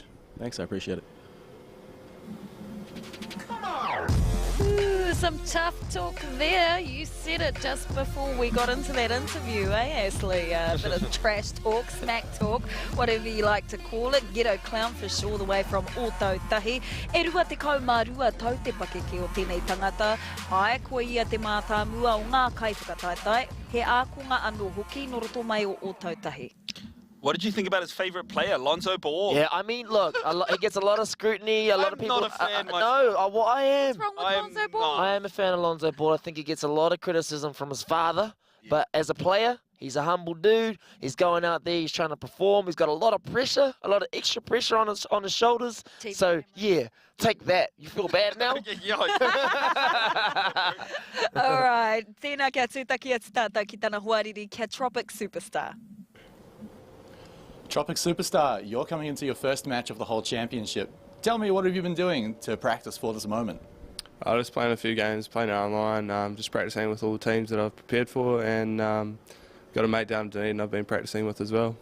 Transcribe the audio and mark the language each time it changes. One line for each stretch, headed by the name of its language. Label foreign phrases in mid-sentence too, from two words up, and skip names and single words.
English: Thanks, I appreciate it. Some tough talk there. You said it just before we got into that interview, Ashley? A bit of trash talk, smack talk, whatever you like to call it. Ghetto clownfish all the way from Ōtautahi.
Māori: E rua te kaumārua tau te pakeke o tēnei tangata. Ai, koe ia te mātāmua o ngā kaiwhakataitai. He ākonga anō hoki no roto mai o Ōtautahi.
English: What did you think about his favourite player, Lonzo Ball? Yeah, I mean, look, he gets a lot of scrutiny. A lot of people. I'm not a fan myself. No, well, I am. What's wrong with Lonzo Ball? I am a fan of Lonzo Ball. I think he gets a lot of criticism from his father. But as a player, he's a humble dude. He's going out there. He's trying to perform. He's got a lot of pressure, a lot of extra pressure on his shoulders. So yeah, take that. You feel bad now? All right.
Māori: Tēnā kia tūtaki atu tātou ki tāna huariri kia Tropic Superstar.
English: Tropic Superstar, you're coming into your first match of the whole championship. Tell me, what have you been doing to practice for this moment? I was playing a few games, playing it online, just practicing with all the teams that I've prepared for, and got a mate down in Dunedin I've been practicing with as well.